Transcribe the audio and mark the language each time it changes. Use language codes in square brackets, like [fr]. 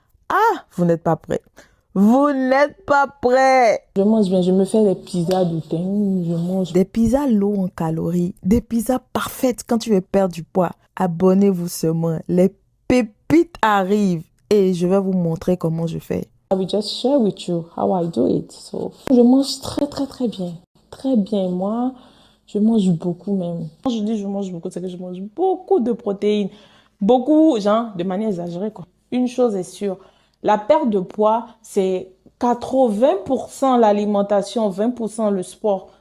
[fr] Ah, vous n'êtes pas prêts. Vous n'êtes pas prêts. Je mange bien. Je me fais des pizzas de thym. Je mange des pizzas low en calories. Des pizzas parfaites quand tu veux perdre du poids. Abonnez-vous seulement. Les pépites arrivent. Et je vais vous montrer comment je fais. [en] I will just share with you how I do it. [fr] So, je mange très, très, très bien. Très bien. Moi, je mange beaucoup même. Quand je dis je mange beaucoup, c'est que je mange beaucoup de protéines. Beaucoup, genre, de manière exagérée, quoi. Une chose est sûre, la perte de poids, c'est 80% l'alimentation, 20% le sport.